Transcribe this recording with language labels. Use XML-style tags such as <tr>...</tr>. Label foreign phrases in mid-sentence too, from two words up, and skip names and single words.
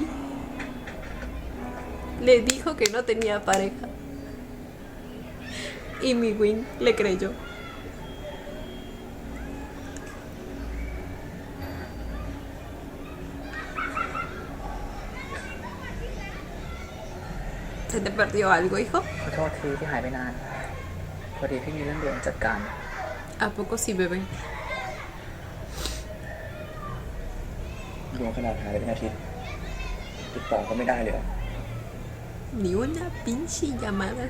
<es>Le dijo que no tenía pareja. Y mi Win le creyó. ¿Se te perdió algo, hijo?</es> <th>ขอโทษทีที่หายไปนาน พอดีพี่มีเรื่องด่วนจัดการ</th> <es>¿A poco sí, bebé?</es> <th>รวมขนาดหายไปเป็นอาทิตย์ติดต่อก็ไม่ได้เลย</th> <es>Ni una pinche llamada.</es>